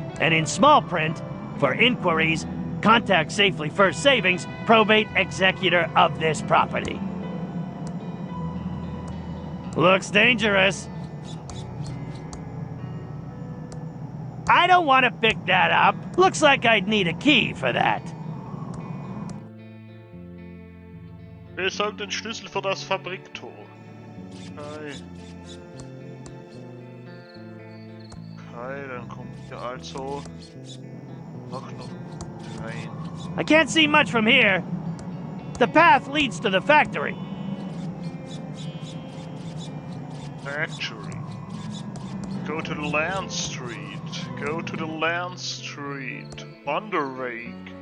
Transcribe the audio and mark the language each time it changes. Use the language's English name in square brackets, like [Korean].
[English] And in small print, for inquiries, contact Safely First Savings, probate executor of this property. Looks dangerous. I don't want to pick that up. Looks like I'd need a key for that. [German] Besorgt den Schlüssel für das Fabriktor. Okay. Okay, dann kommt hier also auch noch rein. [English] I can't see much from here. The path leads to the factory. Factory. Go to the land street. Go to the land street. Wanderweg.